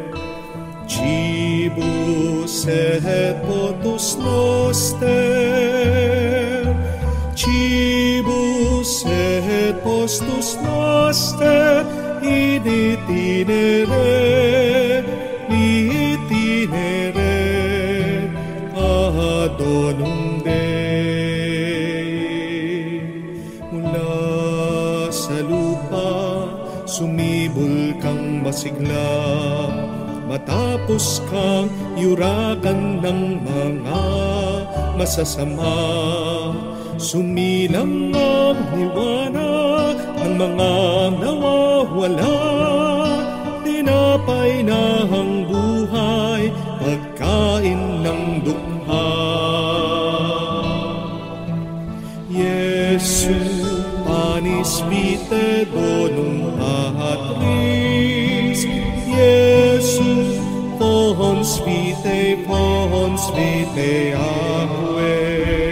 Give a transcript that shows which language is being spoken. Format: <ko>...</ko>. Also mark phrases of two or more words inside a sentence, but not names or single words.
<la>Cibus et potus noster, cibus et postus noster, in itinere adonum Dei.</la> <tl>Mula sa lupa sumibol kang masigla, matapos kang yurakan ng mga masasama. Sumilang ang liwanag ng mga nawawala, tinapay na ang buhay, pagkain ng dukha.</tl> <la>Jesu panis vitae bonum Patris, Jesu fons vitae aquae.</la>